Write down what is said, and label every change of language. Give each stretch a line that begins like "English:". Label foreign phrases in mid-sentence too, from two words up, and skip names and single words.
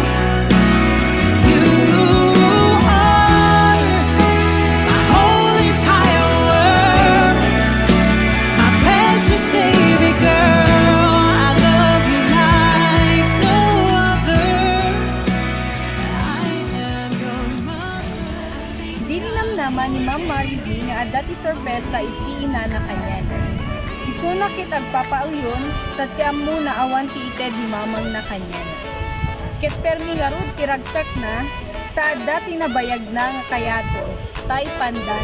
English: 'Cause you are my whole entire world, my precious baby girl. I love you like no other. I am your mother.
Iloko: Dininamnaman ni Ma'am Maribel nga adda ti sorpresa ipiina na kanyan. Isuna kit agpapauyon, tat ti ammo na awan ti ited ni mamang na kanyan. Ket permi nga rod ti ragsak na, ta adda ti nabayag na nga kayato, tay pandan.